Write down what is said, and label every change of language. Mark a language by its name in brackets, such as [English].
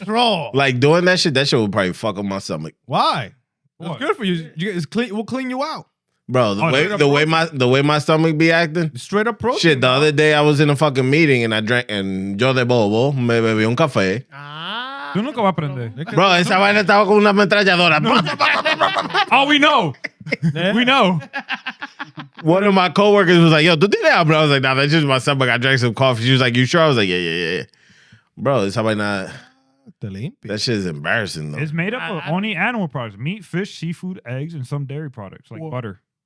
[English] Troll. Like doing that shit would probably fuck up my stomach. Why? What? It's good for you. It's clean. We'll clean you out. Bro, Oh, the way my stomach be acting. Straight up protein. Shit, the other day I was in a fucking meeting and I drank and [Spanish] yo de bobo me bebí un café. Ah. Tú nunca vas a aprender. Bro, esa vaina estaba con una ametralladora. [English] Oh, we know. We know. One of my coworkers was like, yo, [Spanish] tú tienes hambre? [English] I was like, nah, that's just my stomach. I drank some coffee. She was like, you sure? I was like, yeah. [Spanish] Bro, esa vaina, Te limpia. [English] that shit is embarrassing though. It's made up of only animal products: meat, fish, seafood, eggs, and some dairy products like butter.